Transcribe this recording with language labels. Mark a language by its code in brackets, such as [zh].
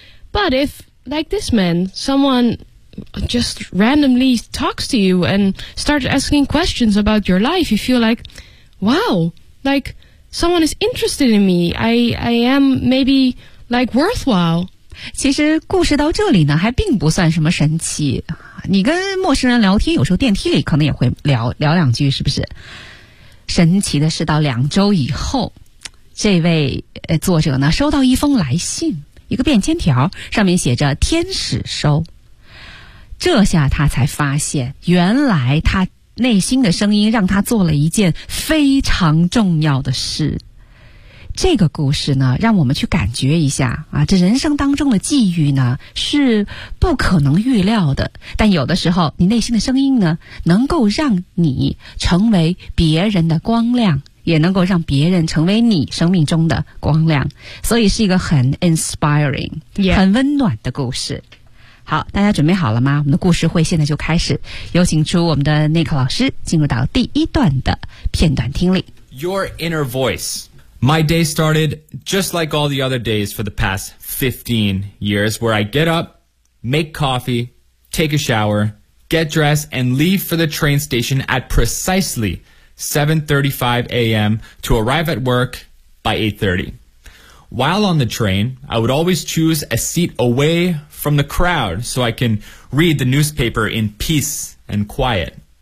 [en] But if, like this man, someone just randomly talks to you and starts asking questions about your life, you feel like, wow, likeSomeone is interested in me. I am maybe like worthwhile. [zh] 其实故事到这里呢还并不算什么神奇。你跟陌生人聊天，有时候电梯里可能也会聊聊两句，是不是？神奇的是到2周以后，这位作者呢收到一封来信，一个便签条，上面写着天使收。这下他才发现，原来他内心的声音让他做了一件非常重要的事。这个故事呢，让我们去感觉一下啊，这人生当中的际遇呢，是不可能预料的。但有的时候，你内心的声音呢，能够让你成为别人的光亮，也能够让别人成为你生命中的光亮。所以是一个很 inspiring、 yeah. 很温暖的故事。好，大家准备好了吗？我们的故事会现在就开始，有请出我们的 Nick 老师进入到第一段的片段听力。 [en] Your inner voice. My day started just like all the other days for the past 15 years, where I get up, make coffee, take a shower, get dressed, and leave for the train station at precisely 7:35 a.m. to arrive at work by 8:30. While on the train, I would always choose a seat away from the crowd so I can read the newspaper in peace and quiet.